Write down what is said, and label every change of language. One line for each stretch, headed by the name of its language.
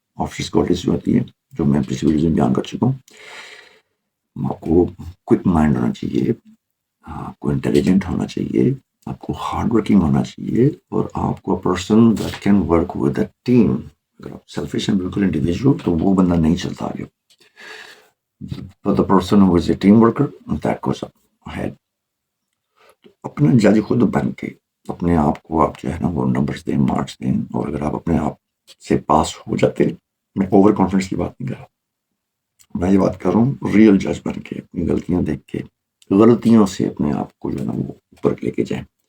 Urdu: Office qualities جو ہوتی ہیں جو میں پچھلی ویڈیوز میں بیان کر چکا ہوں, آپ کو کوئک مائنڈ ہونا چاہیے, آپ کو انٹیلیجنٹ ہونا چاہیے, آپ کو ہارڈ ورکنگ ہونا چاہیے, اور آپ کو
English: Person that can work with a team.
Urdu: اگر آپ سیلفش ہیں بالکل انڈیویجول تو وہ بندہ نہیں چلتا آگے.
English: But the person who is a team worker, that goes up ahead.
Urdu: تو اپنا جج خود بن کے اپنے آپ کو آپ جو ہے نا وہ نمبرز دیں, مارکس دیں, اور اگر آپ اپنے آپ سے پاس ہو جاتے, میں اوور کانفیڈنس کی بات نہیں کر رہا, میں یہ بات کر رہا ہوں ریئل جج بن کے, اپنی غلطیاں دیکھ کے, غلطیوں سے اپنے آپ کو جو ہے نا وہ اوپر لے کے جائیں.